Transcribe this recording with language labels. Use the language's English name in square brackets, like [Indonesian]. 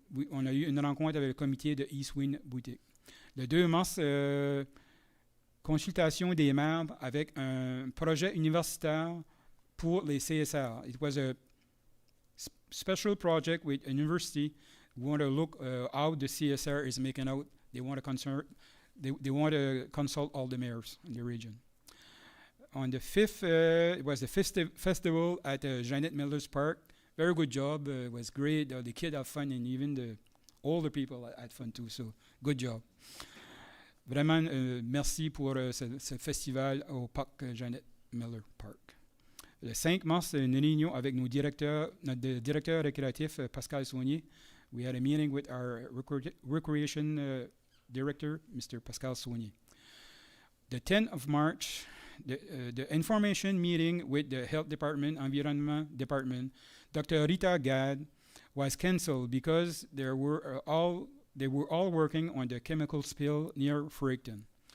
[French] On a eu une rencontre avec le comité de East Wind Boutique. Le 2 mars, consultation des membres avec un projet universitaire pour les CSR. [English] It was a special project with a university. We want to look how the CSR is making out. They want to consult all the mayors in the region. On the 5th, it was the festival at Janet Miller's Park. Very good job. It was great. The kids had fun, and even the older people had fun too. So, good job. [French] Vraiment, merci pour ce festival au parc Janet Miller Park. Le 5 mars, une réunion avec notre directeur récréatif, Pascal Saunier. [English] We had a meeting with our recreation director, Mr. Pascal Saunier. The 10th of March, the information meeting with the Health Department, Environment Department, Dr. Rita Gad, was cancelled because they were all working on the chemical spill near Fredericton.